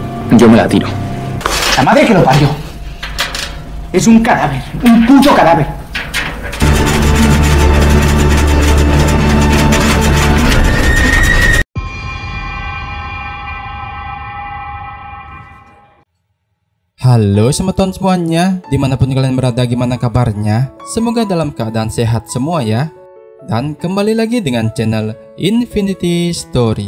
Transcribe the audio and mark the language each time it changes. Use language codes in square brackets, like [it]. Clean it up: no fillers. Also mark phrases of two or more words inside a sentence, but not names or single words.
[es] Yo me la tiro. La madre que lo parió. Es un cadáver, un puto cadáver. [id] Halo teman-teman semuanya, dimanapun kalian berada, gimana kabarnya? Semoga dalam keadaan sehat semua ya. Dan kembali lagi dengan channel Infinity Story.